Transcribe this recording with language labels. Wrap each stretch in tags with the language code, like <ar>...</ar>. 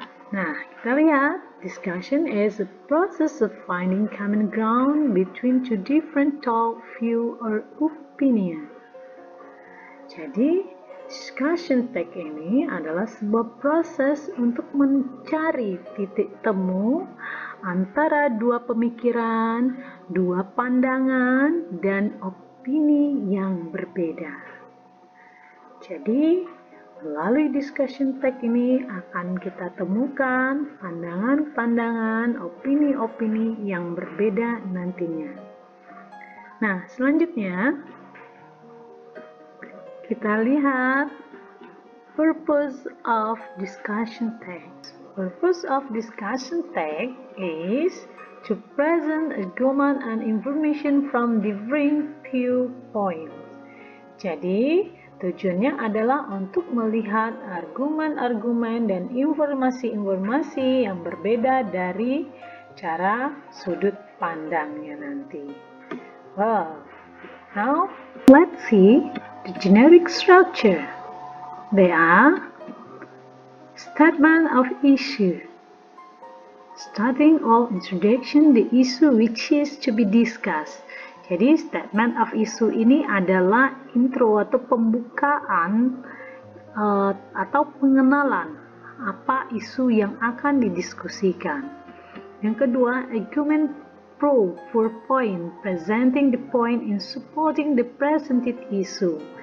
<id>Nah, kita lihat,</id> <en>discussion is a process of finding common ground between two different thought, view, or opinion.</en> <id>Jadi, discussion tag ini adalah sebuah proses untuk mencari titik temu antara dua pemikiran, dua pandangan, dan opini yang berbeda. Jadi, melalui discussion tag ini akan kita temukan pandangan-pandangan, opini-opini yang berbeda nantinya. Nah, selanjutnya kita lihat</id> <en>purpose of discussion tag. Purpose of discussion tag is to present argument and information from differing viewpoints.</en> <id>Jadi, tujuannya adalah untuk melihat argumen-argumen dan informasi-informasi yang berbeda dari cara sudut pandangnya nanti.</id> <en>Well, now let's see the generic structure. They are statement of issue, starting or introduction the issue which is to be discussed.</en> <id>Jadi statement of issue ini adalah intro atau pembukaan atau pengenalan apa isu yang akan didiskusikan. Yang kedua,</id> <en>argument pro for point, presenting the point in supporting the presented issue.</en>